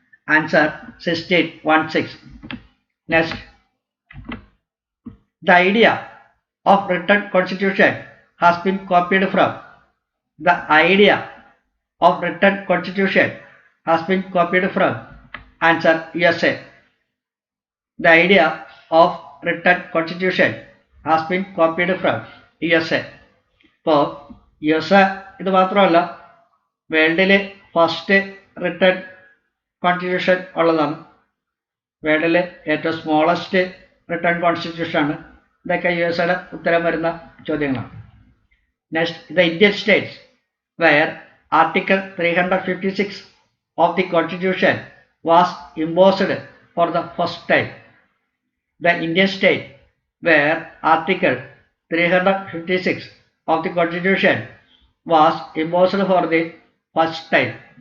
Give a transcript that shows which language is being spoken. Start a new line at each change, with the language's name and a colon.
English: Answer: 16. 16. Next, the idea of written constitution has been copied from. The idea of written constitution has been copied from. Answer: USA. The idea of written constitution has been copied from USA.
Malayalam: ഇപ്പോൾ USA ഇത് മാത്രമല്ല, വേൾഡിലെ first written constitution ഉള്ളതാണ്. വേൾഡിലെ ഏറ്റവും smallest written കോൺസ്റ്റിറ്റ്യൂഷനാണ്. ഇതൊക്കെ USA ഉത്തരം വരുന്ന ചോദ്യങ്ങളാണ്.
English: Next, the Indian states where Article 356 of the Constitution was imposed for the first time. The Indian state where Article 356 of the Constitution was imposed for the first time.